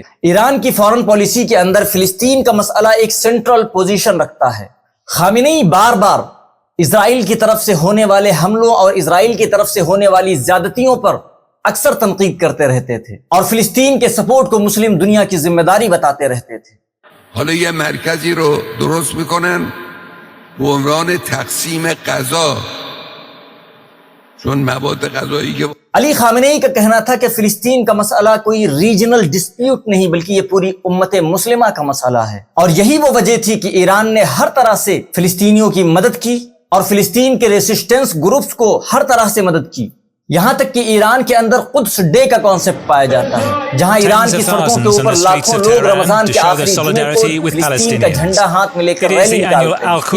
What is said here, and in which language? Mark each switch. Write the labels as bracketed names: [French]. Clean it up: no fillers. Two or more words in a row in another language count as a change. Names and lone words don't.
[Urdu] ایران کی [English] foreign policy [Urdu] کے اندر فلسطین کا مسئلہ ایک [English] central position [Urdu] رکھتا ہے۔ خامنئی بار بار اسرائیل کی طرف سے ہونے والے حملوں اور اسرائیل کی طرف سے ہونے والی زیادتیوں پر اکثر تنقید کرتے رہتے تھے اور فلسطین کے سپورٹ کو مسلم دنیا کی ذمہ داری بتاتے رہتے تھے۔ [Persian] حالا یه مرکزی رو درست میکنن به عنوان تقسیم غذا، چون مواد غذایی که [Urdu] علی خامنئی کا کہنا تھا کہ فلسطین کا مسئلہ کوئی [English] regional dispute [Urdu] نہیں بلکہ یہ پوری امت مسلمہ کا مسئلہ ہے، اور یہی وہ وجہ تھی کہ ایران نے ہر طرح سے فلسطینیوں کی مدد کی اور فلسطین کے [English] resistance groups [Urdu] کو ہر طرح سے مدد کی، یہاں تک کہ ایران کے اندر قدس ڈے کا کانسیپٹ پایا جاتا ہے، جہاں ایران کی سڑکوں کے اوپر لاکھوں لوگ رمضان کے آخری جمعے کو فلسطین کا جھنڈا ہاتھ میں لے کر ریلی نکالتے ہیں۔